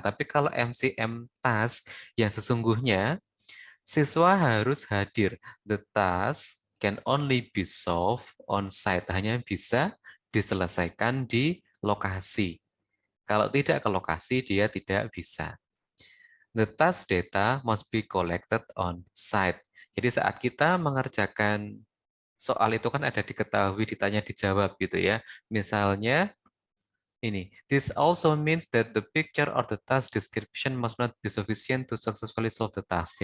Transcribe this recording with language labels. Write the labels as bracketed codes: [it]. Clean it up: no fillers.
[id] Tapi kalau MCM task yang sesungguhnya, siswa harus hadir. [en] The task can only be solved on site, [id] hanya bisa diselesaikan di lokasi. Kalau tidak ke lokasi, dia tidak bisa. [en] The task data must be collected on site. [id] Jadi saat kita mengerjakan soal itu kan ada diketahui, ditanya, dijawab gitu ya. Misalnya ini, [en] this also means that the picture or the task description must not be sufficient to successfully solve the task.